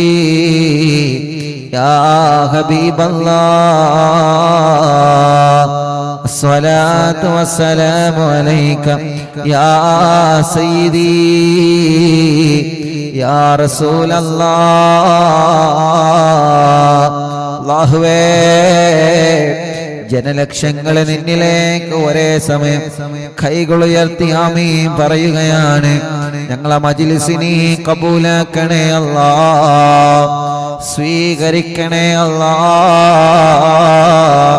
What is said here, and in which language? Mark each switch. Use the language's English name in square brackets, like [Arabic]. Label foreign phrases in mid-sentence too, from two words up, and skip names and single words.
[Arabic] يا حبيب الله الصلاة والسلام عليك يا سيدي يا رسول الله [Malayalam] അല്ലാഹുവേ ജനലക്ഷങ്ങൾ നിന്നിലേക്ക് ഒരേ സമയം കൈകൾ ഉയർത്തി ആമീൻ പറയുകയാണ്. ഞങ്ങളെ മജ്ലിസിനെ കബൂലാക്കണേ അല്ലാഹ്, സ്വീകരിക്കണേ അല്ലാഹ്.